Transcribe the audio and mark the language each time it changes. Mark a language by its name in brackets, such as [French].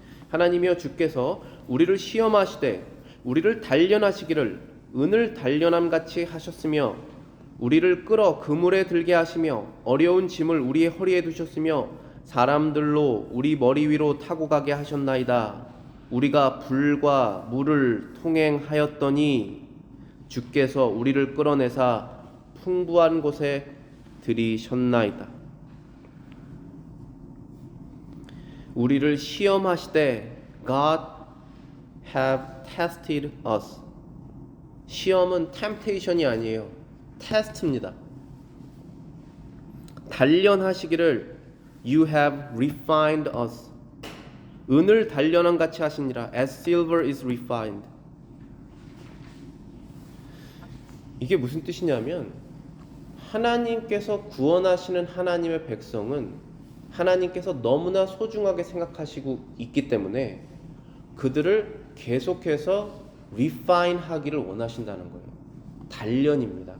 [Korean] 하나님이여 주께서 우리를 시험하시되 우리를 단련하시기를 은을 단련함 같이 하셨으며, 우리를 끌어 그물에 들게 하시며 어려운 짐을 우리의 허리에 두셨으며 사람들로 우리 머리 위로 타고 가게 하셨나이다. 우리가 불과 물을 통행하였더니 주께서 우리를 끌어내사 풍부한 곳에 들이셨나이다. 우리를 시험하시되 [English] God have tested us. [Korean] 시험은 temptation이 아니에요. 테스트입니다. 단련하시기를 [English] You have refined us. [Korean] 은을 단련함 같이 하시니라. [English] As silver is refined. [Korean] 이게 무슨 뜻이냐면, 하나님께서 구원하시는 하나님의 백성은 하나님께서 너무나 소중하게 생각하시고 있기 때문에 그들을 계속해서 refine 하기를 원하신다는 거예요. 단련입니다.